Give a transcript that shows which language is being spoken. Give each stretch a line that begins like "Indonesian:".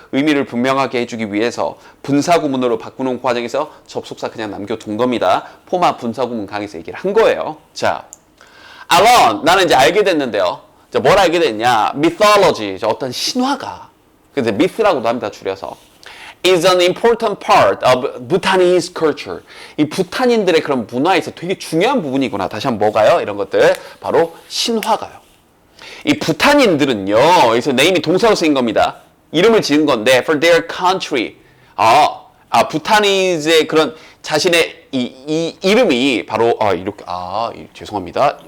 Korean: 의미를 분명하게 해주기 위해서 분사구문으로 바꾸는 과정에서 접속사 그냥 남겨둔 겁니다. 포마 분사구문 강의에서 얘기를 한 거예요. 자,
English: I learned,
Korean: 나는 이제 알게 됐는데요. 자, 뭘 알게 됐냐? mythology, 어떤 신화가, 근데 myth라고도 합니다, 줄여서.
English: is an important part of Bhutanese culture.
Korean: 이 부탄인들의 그런 문화에서 되게 중요한 부분이구나. 다시 한번 뭐가요? 이런 것들. 바로 신화가요. 이 부탄인들은요, 여기서 name이 동사로 쓰인 겁니다. 이름을 지은 건데,
English: for their country.
Korean: 부탄이즈의 그런 자신의 이 이름이 바로, 죄송합니다.